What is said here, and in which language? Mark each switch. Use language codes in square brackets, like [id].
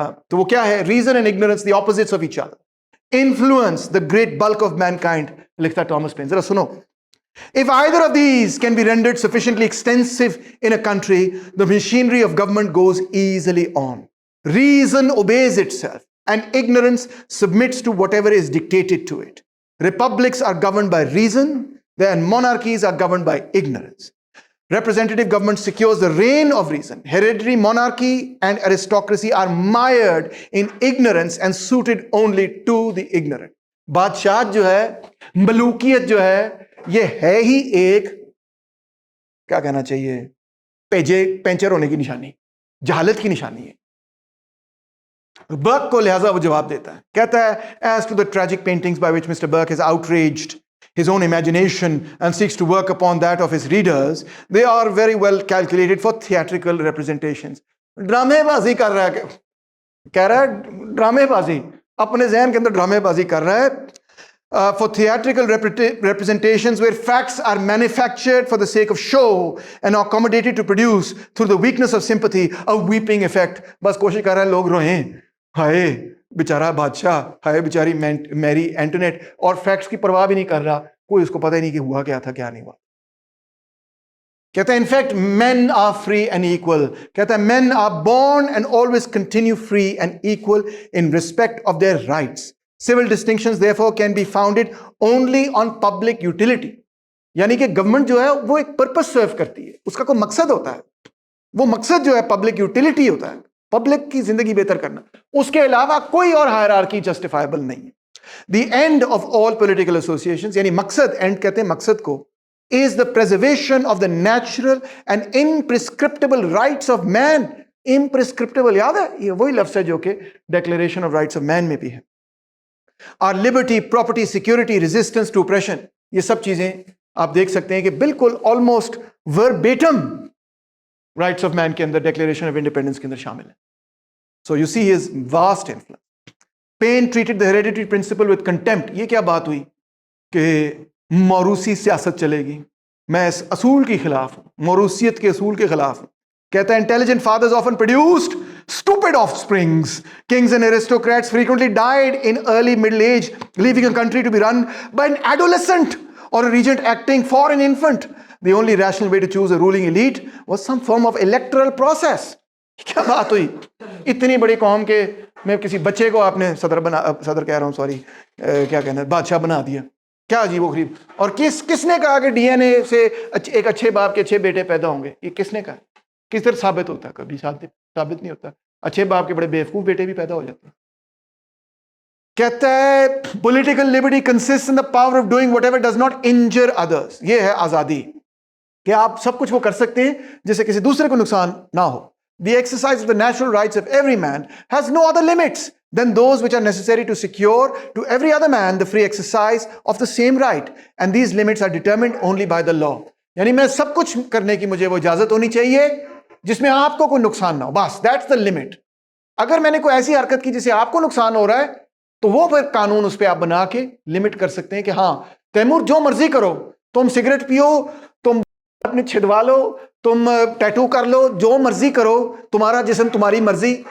[hi] तो वो क्या है? [en] reason and ignorance, the opposites of each other, influence the great bulk of mankind, [hi] लिखता है थॉमस पेन. जरा सुनो. [en] If either of these can be rendered sufficiently extensive in a country, the machinery of government goes easily on. Reason obeys itself, and ignorance submits to whatever is dictated to it. Republics are governed by reason, and monarchies are governed by ignorance. Representative government secures the reign of reason. Hereditary monarchy and aristocracy are mired in ignorance and suited only to the ignorant. [hi] बादशाह जो है, मलूकियत जो है, ये है ही एक, क्या कहना चाहिए, पेंचर होने की निशानी, जहालत की निशानी है. बर्क को लिहाजा वो जवाब देता है, कहता है, [en] as to the tragic paintings by which Mr. Burke has outraged his own imagination and seeks to work upon that of his readers, they are very well calculated for theatrical representations. [hi] ड्रामेबाजी कर रहा है, कह रहा है ड्रामेबाजी, अपने ज़हन के अंदर ड्रामेबाजी कर रहा है. [en] For theatrical representations where facts are manufactured for the sake of show and accommodated to produce through the weakness of sympathy a weeping effect. [hi] बस कोशिश कर रहा है लोग रोएं, हाय बेचारा बादशाह, हाय बेचारी मैरी एंटोनेट, और फैक्ट्स की परवाह भी नहीं कर रहा, कोई उसको पता ही नहीं कि हुआ क्या था क्या नहीं हुआ. कहता है in fact [en] men are free and equal. [hi] कहता है [en] men are born and always continue free and equal in respect of their rights. Civil distinctions therefore can be founded only on public utility. [hi] यानी कि गवर्नमेंट जो है वो एक purpose सर्व करती है, उसका कोई मकसद होता है, वो मकसद जो है पब्लिक यूटिलिटी होता है, पब्लिक की जिंदगी बेहतर करना, उसके अलावा कोई और हायरार्की जस्टिफाइबल नहीं है. [en] The end of all political associations, [hi] यानी मकसद, एंड कहते हैं मकसद को, [en] is the preservation of the natural and imprescriptible rights of man. [hi] Imprescriptible याद है, ये वही लफ्ज़ है जो कि Declaration of Rights of Man में भी है. [en] Our liberty, property, security, resistance to oppression, [hi] ये सब चीजें आप देख सकते हैं कि बिल्कुल almost verbatim rights of man के अंदर, डिक्लेरेशन ऑफ इंडिपेंडेंस के अंदर शामिल है. [en] So you see his vast influence. Paine treated the hereditary principle with contempt. [hi] ये क्या बात हुई कि मौरूसी सियासत चलेगी, मैं इस असूल के खिलाफ हूं, मौरूसियत के असूल के खिलाफ हूं. कहता है [en] Intelligent fathers often produced stupid offsprings. Kings and aristocrats frequently died in early middle age, leaving a country to be run by an adolescent or a regent acting for an infant. The only rational way to choose a ruling elite was some form of electoral process. [hi] क्या बात हुई, इतनी बड़ी कौम के में किसी बच्चे को आपने सदर कह रहा हूँ सॉरी, क्या कहना है, बादशाह बना दिया. क्या अजीब गरीब. और किसने कहा कि डीएनए से एक अच्छे बाप के अच्छे बेटे पैदा होंगे? ये किसने कहा? किस तरह साबित होता है? कभी साबित नहीं होता. अच्छे बाप के बड़े बेवकूफ बेटे भी पैदा हो जाते हैं. कहता है [en] Political liberty consist in the power of doing whatever does not injure others. [hi] ये है आजादी कि आप सब कुछ वो कर सकते हैं जिससे किसी दूसरे को नुकसान ना हो. [en] The exercise of the natural rights of every man has no other limits than those which are necessary to secure to every other man the free exercise of the same right, and these limits are determined only by the law. [hi] यानी मैं सब कुछ करने की मुझे वो इजाजत होनी चाहिए जिसमें आपको कोई नुकसान ना हो, बस [en] That's the limit. [hi] अगर मैंने कोई ऐसी हरकत की जिससे आपको नुकसान हो रहा है तो वो फिर कानून उस पर आप बना के लिमिट कर सकते हैं कि हाँ तैमूर जो मर्जी करो, तुम सिगरेट पियो, तुम अपने छिदवा लो, तुम टैटू कर लो, जो मर्जी करो, तुम्हारा जिस्म तुम्हारी मर्जी.